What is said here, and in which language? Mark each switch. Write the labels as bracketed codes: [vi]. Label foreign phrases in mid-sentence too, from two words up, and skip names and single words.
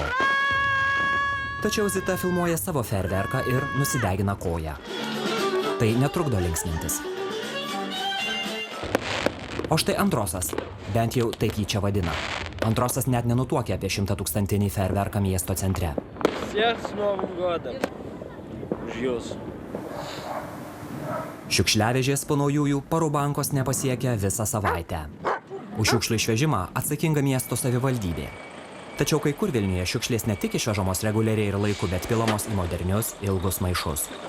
[lt] Tačiau Zita filmuoja savo fejerverką ir nusidegina koją. Tai netrukdo linksmintis. O štai Androsas, bent jau taip jį čia vadina. Androsas net nenutuokia apie 100-tūkstantinį fejerverką miesto centre. [ru] Всех с Новым годом! [lt] Už jūs. Šiukšliavežės po naujųjų Parubankos nepasiekia visą savaitę. Už šiukšlių išvežimą atsakinga miesto savivaldybė. Tačiau kai kur Vilniuje šiukšlės ne tik išvežamos reguliariai ir laiku, bet pilamos į modernius, ilgus maišus.